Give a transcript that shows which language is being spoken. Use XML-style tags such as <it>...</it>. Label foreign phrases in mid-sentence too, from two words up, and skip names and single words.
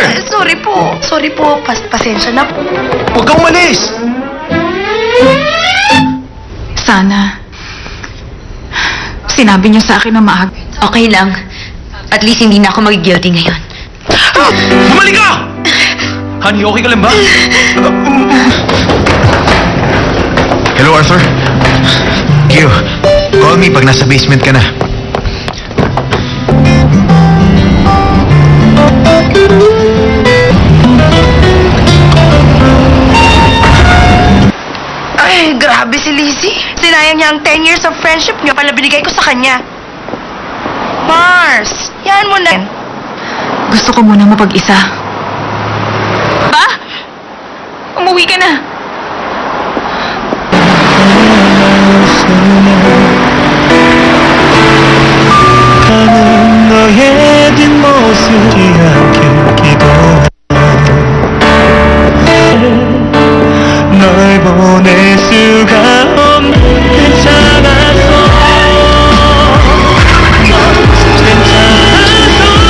<tl>Sorry po. Sorry po. Pasensya na po. Huwag kang umalis! Sana. Sinabi niyo sa akin na maag. Okay lang.</tl> <en>At least</en> <tl>hindi na ako magigilty ngayon. Bumalik ka! Honey, okay ka lang ba? Hello, Arthur. Q,</tl> <en>call me</en> <tl>pag nasa basement ka na. Ay, grabe si Lizzie. Sinayang niya ang 10</tl> <en>years of friendship</en> <tl>niyo pala binigay ko sa kanya. Mars, yan mo na. Gusto ko muna mapag-isa. Ba? Umuwi ka na.</tl> <ko>가는 너의 뒷모습이 않길 기도해 널 보낼 수가 없는 괜찮았어 괜찮았어</ko>